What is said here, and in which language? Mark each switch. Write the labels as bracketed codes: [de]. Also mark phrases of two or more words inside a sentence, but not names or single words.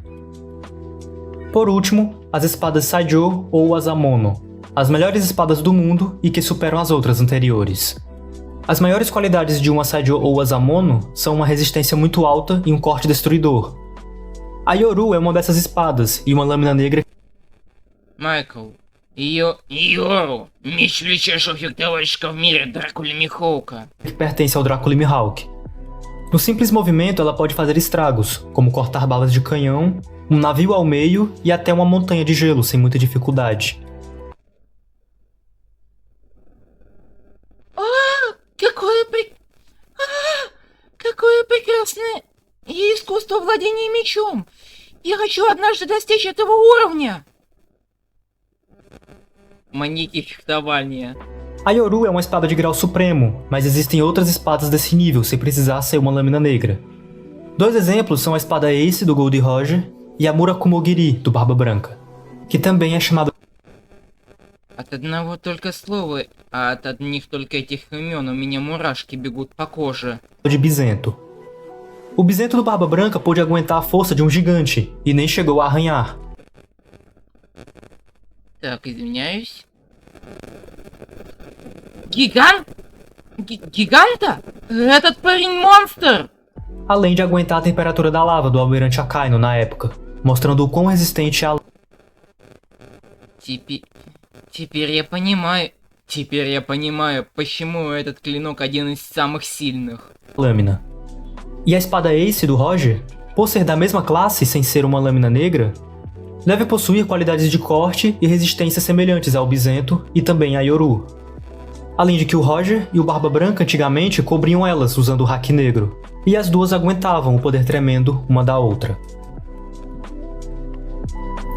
[pt] Por último, as espadas Saijo ou Uasamono, as melhores espadas do mundo e que superam as outras anteriores. As maiores qualidades de uma Saijo ou Uasamono são uma resistência muito alta e um corte destruidor. A Yoru é uma dessas espadas e uma lâmina negra [ru] Майкл. Йору. Меч величайшего фехтовальщика в мире, Дракули Михоука. [pt] que pertence ao Drácula Mihawk. No simples movimento, ela pode fazer estragos, como cortar balas de canhão, um navio ao meio e até uma montanha de gelo sem muita dificuldade. [ru] Какое прекрасное искусство владения мечом! Я хочу однажды достичь этого уровня! Маньяки фехтования. [pt] A Yoru é uma espada de grau supremo, mas existem outras espadas desse nível sem precisar ser uma lâmina negra. 2 exemplos são a espada Ace do Gold Roger e a Murakumogiri do Barba Branca, que também é chamada [ru] От одного только слова, а от одних только этих имен у меня мурашки бегут по коже. [pt] de Bizento. O Bizento do Barba Branca pôde aguentar a força de um gigante e nem chegou a arranhar. [ru] Так, извиняюсь. Гиганта? Этот парень монстр! [pt] Além de aguentar a temperatura da lava do Almirante Akainu na época, mostrando o quão resistente é a [ru] Теперь я понимаю, почему этот клинок один из самых сильных. [pt] lâmina. E a espada Ace do Roger, por ser da mesma classe sem ser uma lâmina negra, deve possuir qualidades de corte e resistência semelhantes ao Bizento e também à Yoru. Além de que o Roger e o Barba Branca antigamente cobriam elas usando o hack negro, e as duas aguentavam o poder tremendo uma da outra.